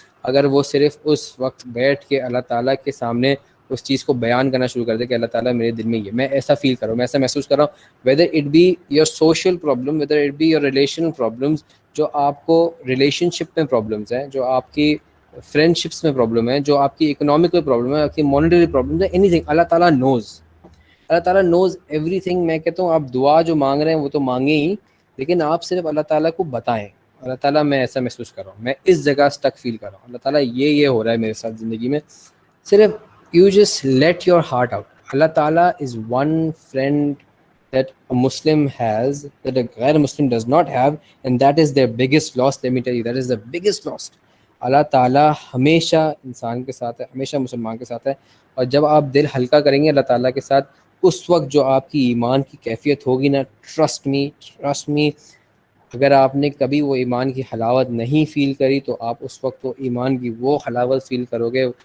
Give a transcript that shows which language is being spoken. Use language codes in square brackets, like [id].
[ur] اگر وہ صرف اس وقت بیٹھ کے اللہ تعالیٰ کے سامنے اس چیز کو بیان کرنا شروع کر دے کہ اللہ تعالیٰ میرے دل میں یہ, میں ایسا فیل کر رہا ہوں, میں ایسا محسوس کر رہا ہوں, [en] whether it be your social problem, [ur] whether it be your relational problems, جو آپ کو ریلیشن شپ میں پرابلمس ہیں, جو آپ کی فرینڈ شپس میں پرابلم ہے, جو آپ کی اکنامکل پرابلم ہے, آپ کی مانیٹری پرابلم ہے, اینی تھنگ, اللہ تعالیٰ نوز, [en] اللہ تعالیٰ knows everything. [ur] میں کہتا ہوں آپ دعا جو مانگ رہے ہیں وہ تو مانگیں ہی, لیکن آپ صرف اللہ تعالیٰ کو بتائیں, اللہ تعالیٰ میں ایسا محسوس کر رہا ہوں, میں اس جگہ اسٹک فیل کر رہا ہوں, اللہ تعالیٰ یہ ہو رہا ہے میرے ساتھ زندگی میں. صرف [en] you just let your heart out. Allah Ta'ala is one friend that a Muslim has that a Ghair Muslim does not have, and that is their biggest loss. Let me tell you, that is the biggest loss. [ur] اللہ تعالیٰ ہمیشہ انسان کے ساتھ ہے, ہمیشہ مسلمان کے ساتھ ہے. اور جب آپ دل ہلکا کریں گے اللہ تعالیٰ کے ساتھ, اس وقت جو آپ کی ایمان کی کیفیت ہوگی نا, ٹرسٹ می, اگر آپ نے کبھی وہ ایمان کی حلاوت نہیں فیل کری تو آپ اس وقت وہ ایمان کی وہ حلاوت فیل کرو گے.